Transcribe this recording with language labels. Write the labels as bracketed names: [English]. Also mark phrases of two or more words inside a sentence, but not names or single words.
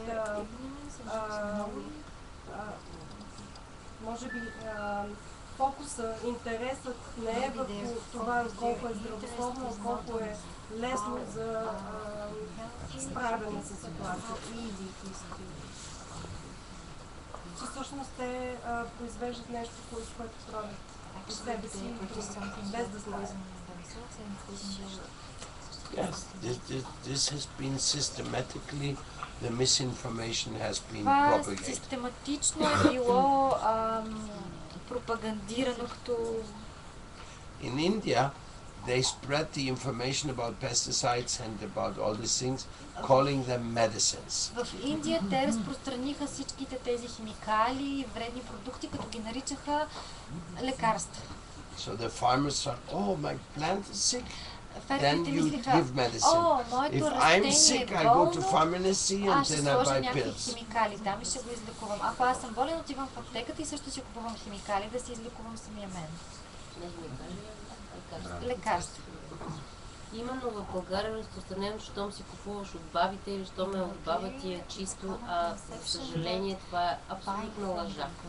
[Bulgarian] може би фокуса, интересът не е върху това колко е здравословно, а колко е лесно за справяне с ситуацията. Че всъщност те произвеждат нещо, което правят по себе си, без да знаят. [English] Yes, this has been systematically, the misinformation has been propagated. [Bulgarian] Систематично е било пропагандирано като... [English] In India, they spread the information about pesticides and about all these things, calling them medicines. [Bulgarian] В Индия те разпространиха всичките тези химикали и вредни продукти, като ги наричаха лекарства. [English] So the farmers thought, oh, my plant is sick, then you give medicine. If I'm sick, I go to pharmacy and then I buy pills. [Bulgarian] Химикали там и ще го излекувам. Ако аз съм болен, отивам в аптеката и също си купувам химикали да си излекувам самия мен. Лекарства. Именно в България разпространено, щом си купуваш от бабите или щом е от баба ти е чисто, а за съжаление това е абсолютна лъжа.